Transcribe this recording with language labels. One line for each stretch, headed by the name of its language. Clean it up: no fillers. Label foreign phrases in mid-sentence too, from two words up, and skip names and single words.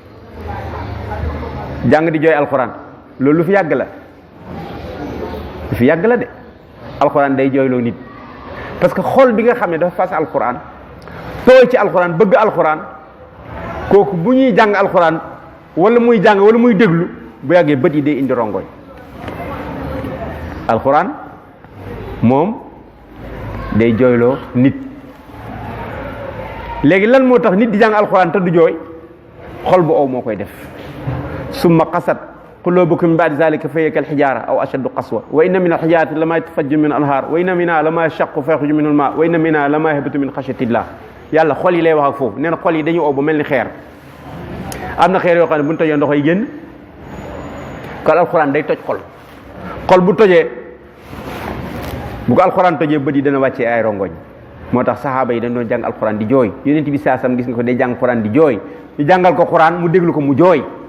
Wolof: alquran loolu lu fi yàgg la lu fi yàgg la de alquran day jooyloo nit
French: parce que
Wolof: xol bi nga xam ne dafa fas alquran tooy ci alquran bëgg alquran kooku bu ñuy jàng alquran wala muy jàng wala muy déglu bu yàggee bët yi day indi rongoñ alquran moom day jooyloo nit léegi lan moo tax nit di jàng alquran te du jooy xol bu ow moo koy def
Arabic: ثم قست قلوبكم من بعد ذلك فهي كالحجارة أو أشد قسوة وإن من الحجارة لما يتفجر من الأنهار وإن منها لما يشقق فيخرج منه الماء وإن منها لما يهبط من خشية الله
Wolof: yàlla xol yi lay wax ak foofu nee na xol yi dañuy ow ba mel ni xeer am na xeer yoo xam ne bu ñu tojee ndox yi génn kon alxuraan day toj xol bu tojee bu ko alxuraan tojee bët yi dana wàccee ay rongoñ moo tax saxaaba yi dañ doon jàng alxuraan di jooy yonent bi saasam gis nga ko day jàng alxuraan di jooy ñu jàngal ko xuraan mu déglu ko mu jooy